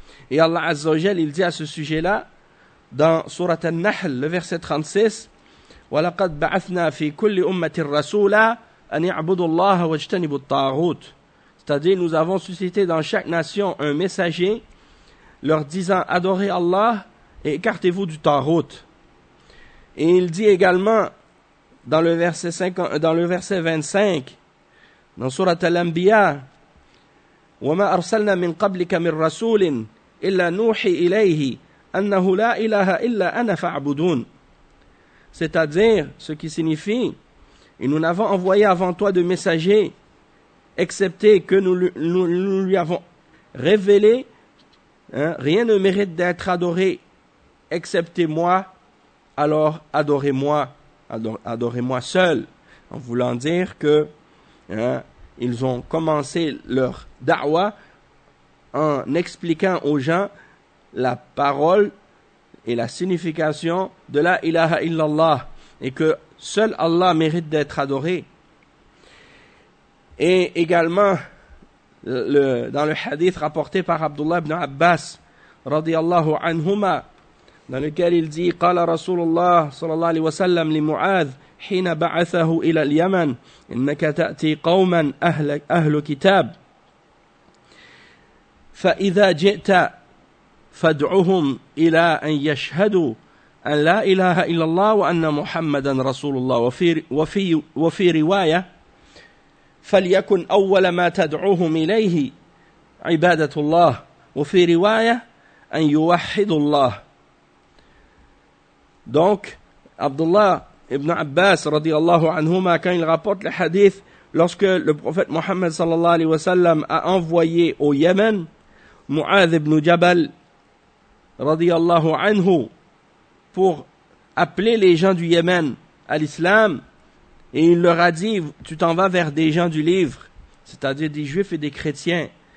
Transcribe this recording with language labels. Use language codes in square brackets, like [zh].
[fr] Et Allah Azza wa Jal, il dit à ce sujet-là, dans Surat An-Nahl, le verset 36, [ar] وَلَقَدْ بَعَثْنَا فِي كُلِّ أُمَّةٍ رَسُولًا أَنِ اعْبُدُوا اللَّهَ وَاجْتَنِبُوا الطَّاغُوتَ. [fr] C'est-à-dire, nous avons suscité dans chaque nation un messager, leur disant, adorez Allah et écartez-vous du Taghut. Et il dit également, dans le verset 25, dans Surat Al-Anbiya, [ar] وَمَا أَرْسَلْنَا مِنْ قَبْلِكَ مِنْ رَسُولٍ إِلَّا نُوحِي إِلَيْهِ أَنَّهُ لَا إِلَهَ إِلَّا أَنَا فَاعْبُدُونَ. [fr] C'est-à-dire, ce qui signifie, et nous n'avons envoyé avant toi de messagers, excepté que nous lui avons révélé, rien ne mérite d'être adoré, excepté moi, alors adorez-moi seul, en voulant dire que ils ont commencé leur da'wa en expliquant aux gens la parole et la signification de la ilaha illallah et que seul Allah mérite d'être adoré. Et également dans le hadith rapporté par Abdullah ibn Abbas radiyallahu anhuma, dans lequel il dit [ar] قال رسول الله صلى الله عليه وسلم لمعاذ حين بعثه إلى اليمن إنك تأتي قوما أهل كتاب فإذا جئت فادعهم إلى أن يشهدوا أن لا إله إلا الله وأن محمدا رسول الله وفي رواية فليكن أول ما تدعوهم إليه عبادة الله وفي رواية أن يوحدوا الله. [fr] Donc, Abdullah ibn Abbas radiyallahu anhuma, quand il rapporte le hadith, lorsque le prophète Mohammed sallallahu alayhi wa sallam a envoyé au Yémen Mu'adh ibn Jabal radiyallahu anhu pour appeler les gens du Yémen à l'islam, et il leur a dit, tu t'en vas vers des gens du livre, c'est-à-dire des juifs et des chrétiens.